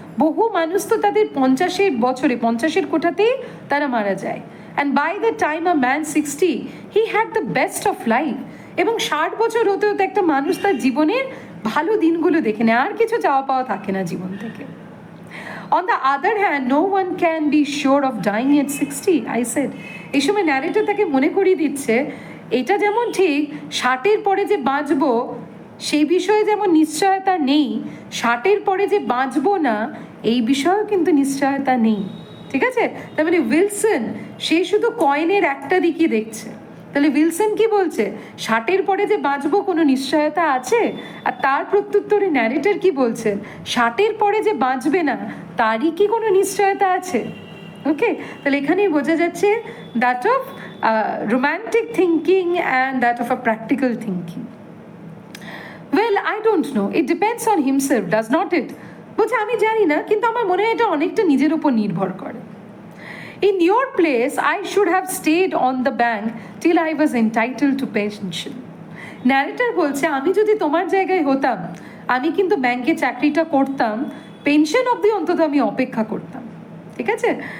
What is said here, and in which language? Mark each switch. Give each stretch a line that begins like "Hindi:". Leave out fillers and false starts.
Bangla: বহু মানুষ তো তাদের 50-এর কোঠাতেই তারা মারা যায়।
English: And by the time a man 60 he had the best of life.
Bangla: এবং 60 বছর হতে হতে একটা মানুষ তার জীবনের ভালো দিনগুলো দেখে নেয়, আর কিছু চাওয়া পাওয়া থাকে না জীবন থেকে।
English: On the other hand, no one can be sure of dying at 60, I said.
Bangla: এই সময় ন্যারেটর তাকে মনে করিয়ে দিচ্ছে, এটা যেমন ঠিক 60-এর পরে যে বাঁচবো সেই বিষয়ে যেমন নিশ্চয়তা নেই, 60-এর পরে যে বাঁচবো না এই বিষয়েও কিন্তু নিশ্চয়তা নেই। ঠিক আছে? তার মানে উইলসন সে শুধু কয়েনের একটা দিকই দেখছে। তাহলে উইলসন কি বলছে, 60-এর পরে যে বাঁচবো কোনো নিশ্চয়তা আছে? আর তার প্রত্যুত্তরে ন্যারেটর কি বলছেন, 60-এর পরে যে বাঁচবে না তারই কি কোনো নিশ্চয়তা আছে? ওকে, তাহলে এখানেই বোঝা যাচ্ছে
English: That of romantic thinking and that of a practical thinking. Well, I don't know, it depends on himself, does not it?
Bangla: বলছে আমি জানি না, কিন্তু আমার মনে হয় এটা অনেকটা নিজের উপর নির্ভর করে।
English: In your place, I should have stayed on the bank till I was entitled to pension.
Bangla: Narrator বলছে, আমি যদি তোমার জায়গায় হতাম আমি কিন্তু ব্যাংকে চাকরিটা করতাম, পেনশন অবধি অন্তত আমি অপেক্ষা করতাম। ঠিক আছে?